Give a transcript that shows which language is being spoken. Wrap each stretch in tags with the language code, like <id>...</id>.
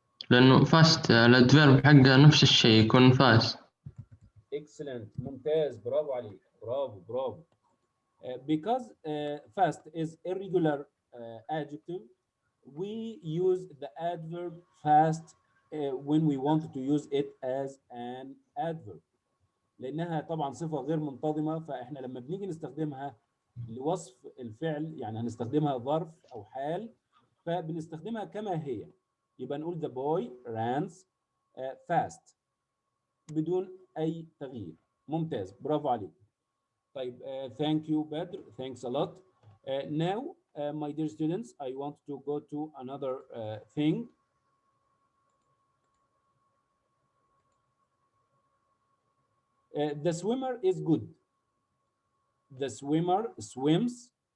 <ar>لأنه fast الأدفيرب حقه نفس الشيء يكون fast.</ar> <en>Excellent.</en> <ar>ممتاز. برافو عليك. برافو.</ar> <en>Because fast is irregular adjective, we use the adverb fast when we want to use it as an adverb.</en> <ar>لأنها طبعا صفة غير منتظمة، فإحنا لما بنيجي نستخدمها لوصف الفعل، يعني هنستخدمها ظرف أو حال، فبنستخدمها كما هي. يبقى نقول</ar> <en>the boy runs fast</en> <ar>بدون أي تغيير. ممتاز. برافو عليك. طيب</ar> <en>thank you Badr, thanks a lot. Now my dear students, I want to go to another thing. The swimmer is good. The swimmer swims.</en>